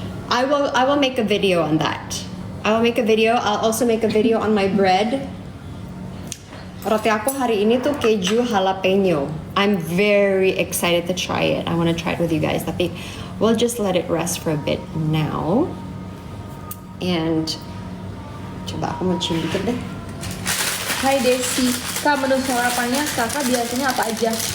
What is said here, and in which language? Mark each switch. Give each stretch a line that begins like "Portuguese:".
English: I will make a video on that. I will make a video. I'll also make a video on my bread.
Indonesian: Roti aku hari ini tuh keju jalapeno.
English: I'm very excited to try it. I want to try it with you guys.
Indonesian: Tapi
English: we'll just let it rest for a bit now. And
Indonesian: coba aku mau cium dikit deh. Hai Desi. Kak, menu sarapannya kakak biasanya apa aja?